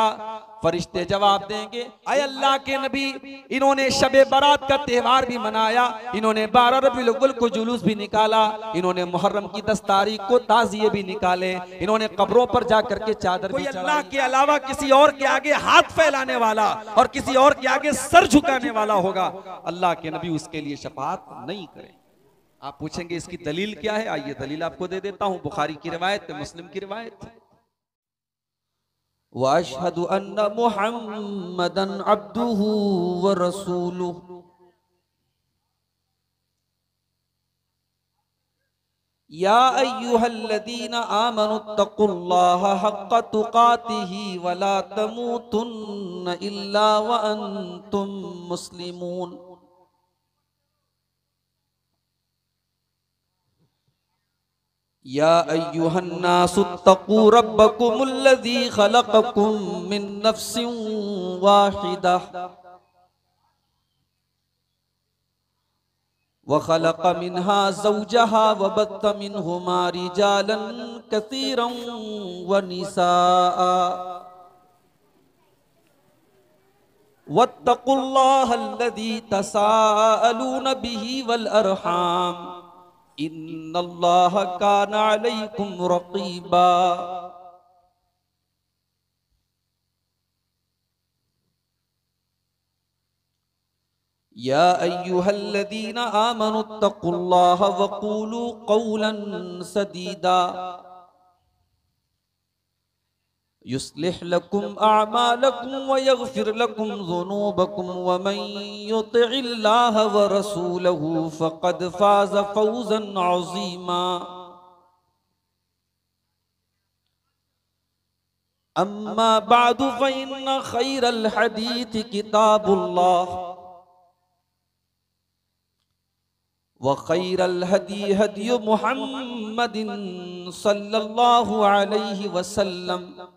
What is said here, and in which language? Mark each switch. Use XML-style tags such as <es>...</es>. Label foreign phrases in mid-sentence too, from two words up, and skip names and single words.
<ur>فرشتے جواب دیں گے، اے اللہ کے نبی انہوں نے شب برات کا تہوار بھی منایا، انہوں نے 12 ربیع الاول کو جلوس بھی نکالا، انہوں نے محرم کی 10 تاریخ کو تعزیے بھی نکالے، انہوں نے قبروں پر جا کر کے چادر بھی چڑھائی. اللہ کے علاوہ کسی اور کے آگے ہاتھ پھیلانے والا اور کسی اور کے آگے سر جھکانے والا ہوگا، اللہ کے نبی اس کے لیے شفاعت نہیں کریں. آپ پوچھیں گے اس کی دلیل کیا ہے، آئیے دلیل آپ کو دے دیتا ہوں. بخاری کی روایت ہے، مسلم کی روایت ہے.</ur> <ar>وأشهد أن محمدا عبده ورسوله يا أيها الذين آمنوا اتقوا الله حق تقاته ولا تموتن إلا وأنتم مسلمون. يا أيها الناس اتقوا ربكم الذي خلقكم من نفس واحدة وخلق منها زوجها وبث منهما رجالا كثيرا ونساء واتقوا الله الذي تساءلون به والأرحام إن الله كان عليكم رقيبا. يا أيها الذين آمنوا اتقوا الله وقولوا قولا سديدا يصلح لكم أعمالكم ويغفر لكم ذنوبكم ومن يطع الله ورسوله فقد فاز فوزا عظيما. أما بعد فإن خير الحديث كتاب الله وخير الهدي هدي محمد صلى الله عليه وسلم</ar>